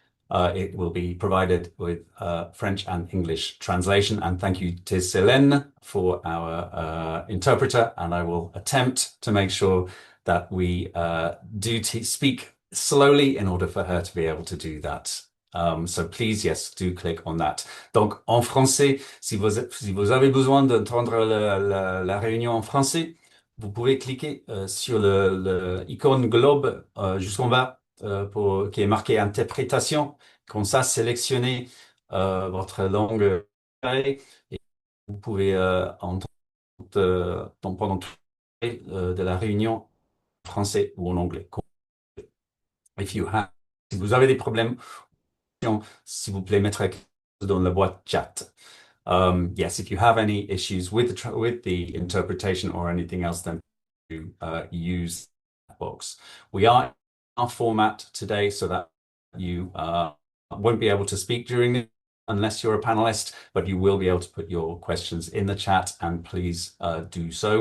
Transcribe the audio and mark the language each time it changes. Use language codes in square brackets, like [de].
[en] It will be provided with French and English translation, and thank you to Célène for our interpreter, and I will attempt to make sure that we do speak slowly in order for her to be able to do that. So please, yes, do click on that. [fr] Donc, en français, si vous avez besoin d'entendre la réunion en français, vous pouvez cliquer sur l'icône globe juste en bas qui est marqué interprétation. Comme ça, sélectionnez votre langue et vous pouvez entendre pendant toute de la réunion en français ou en anglais. Si vous avez des problèmes, s'il vous plaît, mettre dans la boîte chat. [en] Yes, if you have any issues with the interpretation or anything else, then you use that box. We are in our format today so that you won't be able to speak during it unless you're a panelist, but you will be able to put your questions in the chat, and please do so.